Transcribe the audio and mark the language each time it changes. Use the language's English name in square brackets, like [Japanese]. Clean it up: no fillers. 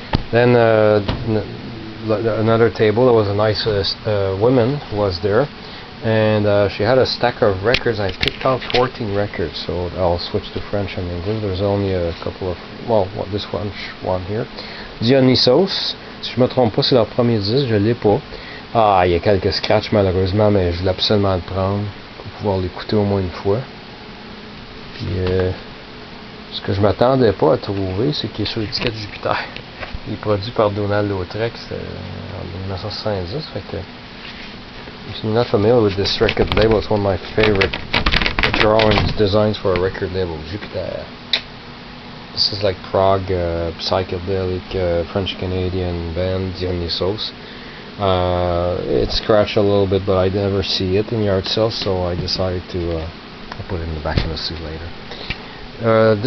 [English] Then another table. There was a nice woman was there. And she had a stack of records. I picked out 14 records, so I'll switch to French and English. There's only a couple of, well, this one here. [French] Dionysos, si je me trompe pas, c'est leur premier disque, je l'ai pas. Ah, il y a quelques scratchs malheureusement, mais je voulais absolument le prendre pour pouvoir l'écouter au moins une fois. Puis, ce que je m'attendais pas à trouver, c'est qu'il est sur l'étiquette Jupiter. Il est produit par Donald Lautrec, c'était en 1970, fait que... [English] If you're not familiar with this record label, it's one of my favorite drawings, designs for a record label, Jupiter. This is like prog, psychedelic, French-Canadian band, Dionysos. It's scratched a little bit, but I never see it in yard sales, so I decided to put it in the back of the suit later.